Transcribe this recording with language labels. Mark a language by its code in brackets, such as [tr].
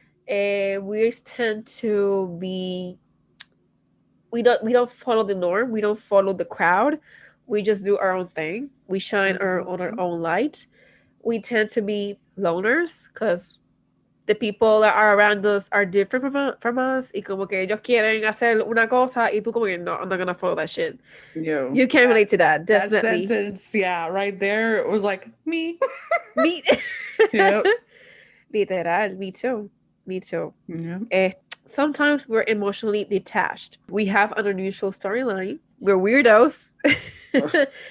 [en] We tend to be we don't follow the norm. We don't follow the crowd. We just do our own thing. We shine on our Mhm. own light. We tend to be loners because the people that are around us are different from us. [es] Y como que ellos quieren hacer una cosa y tú como que no, [en] I'm not gonna follow that shit. Yo, You can relate to that, that definitely. sentence, yeah, right there, it was like me. Me, Yep. literal, me too, me too. Yep. Eh, Sometimes we're emotionally detached. We have an unusual storyline. We're weirdos, Ugh. Oh.